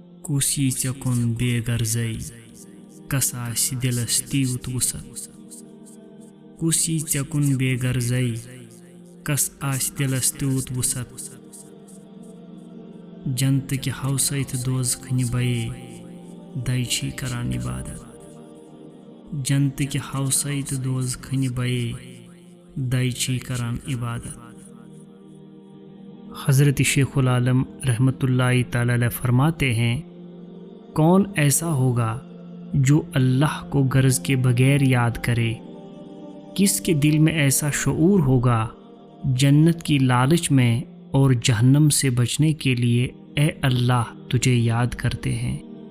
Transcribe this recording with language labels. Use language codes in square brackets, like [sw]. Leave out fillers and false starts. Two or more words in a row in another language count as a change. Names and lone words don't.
[ks] کُس یی ژےٚ کُن بے غرضے کس آسہِ دِلس تیوٗت وُسعت کُس یی ژےٚ کُن بے غرضے کس آسہِ دِلس تیوٗت وُسعت جنتٕکہِ ہوسَے تہٕ دوزخٕنہِ بیے دَے چھی کران عبادت جنتٕکہِ ہوسَے تہٕ دوزخٕنہِ بیے دَے چھی کران عبادت۔ [ur] حضرت شیخ العالم رحمۃ اللہ تعالی علیہ فرماتے ہیں، کون ایسا ہوگا جو اللہ کو غرض کے بغیر یاد کرے؟ کس کے دل میں ایسا شعور ہوگا جنت کی لالچ میں اور جہنم سے بچنے کے لیے اے اللہ تجھے یاد کرتے ہیں۔